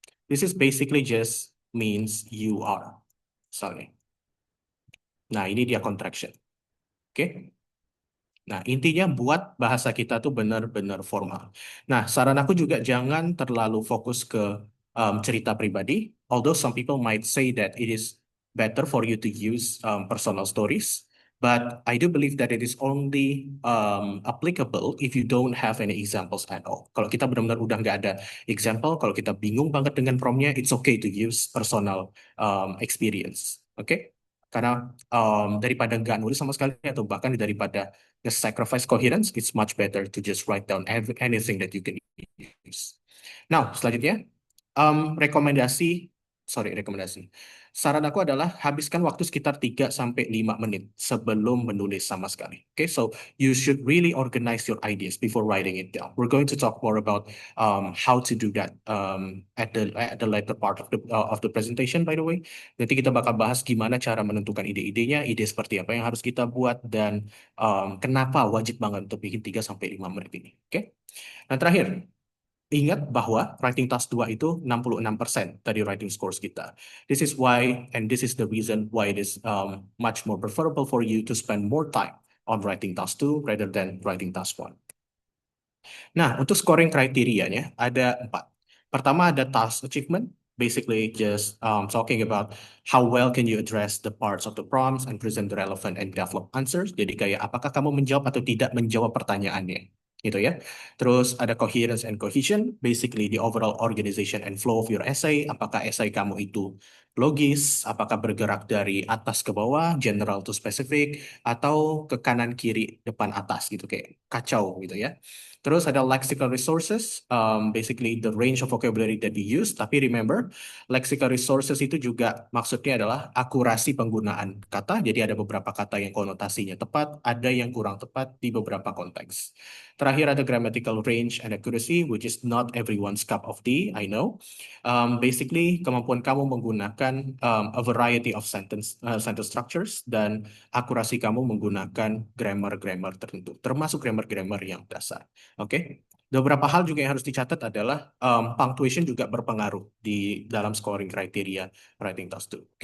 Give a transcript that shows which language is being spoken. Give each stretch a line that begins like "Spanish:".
English: This is basically just means you are, misalnya.
Indonesian: Nah ini dia contraction. Oke. Nah, intinya buat bahasa kita tuh benar-benar formal. Nah, saran aku juga jangan terlalu fokus ke cerita pribadi.
English: Although some people might say that it is better for you to use personal stories. But I do believe that it is only applicable if you don't have any examples at all.
Indonesian: Kalau kita benar-benar udah nggak ada example, kalau kita bingung banget dengan promnya,
English: it's okay to use personal experience.
Indonesian: Oke? Karena daripada nggak nulis sama sekali atau bahkan daripada
English: sacrifice coherence, it's much better to just write down anything that you can use.
Indonesian: Now, selanjutnya, rekomendasi, sorry, rekomendasi. Saran aku adalah habiskan waktu sekitar 3 sampai 5 menit sebelum menulis sama sekali.
English: Okay, so you should really organize your ideas before writing it down. We're going to talk more about how to do that at the later part of the presentation, by the way.
Indonesian: Nanti kita bakal bahas gimana cara menentukan ide-idenya, ide seperti apa yang harus kita buat, dan kenapa wajib banget untuk bikin 3 sampai 5 menit ini. Oke? Nah, terakhir, ingat bahwa writing task 2 itu 66% dari writing scores kita.
English: This is why, and this is the reason why it is much more preferable for you to spend more time on writing task 2 rather than writing task 1.
Indonesian: Nah, untuk scoring kriterianya ada 4. Pertama ada
English: task achievement, basically just talking about how well can you address the parts of the prompts and present the relevant and develop answers.
Indonesian: Jadi kayak apakah kamu menjawab atau tidak menjawab pertanyaannya, gitu ya. Terus ada
English: coherence and cohesion, basically the overall organization and flow of your essay.
Indonesian: Apakah essay kamu itu logis, apakah bergerak dari atas ke bawah, general to specific, atau ke kanan kiri depan atas gitu, kayak kacau gitu ya. Terus ada
English: lexical resources, basically the range of vocabulary that you use.
Indonesian: Tapi remember, lexical resources itu juga maksudnya adalah akurasi penggunaan kata. Jadi ada beberapa kata yang konotasinya tepat, ada yang kurang tepat di beberapa konteks. Terakhir ada
English: grammatical range and accuracy, which is not everyone's cup of tea, I know.
Indonesian: Basically, kemampuan kamu menggunakan
English: a variety of sentence structures
Indonesian: dan akurasi kamu menggunakan grammar-grammar tertentu, termasuk grammar-grammar yang dasar. Oke, beberapa hal juga yang harus dicatat adalah punctuation juga berpengaruh di dalam scoring kriteria writing task 2.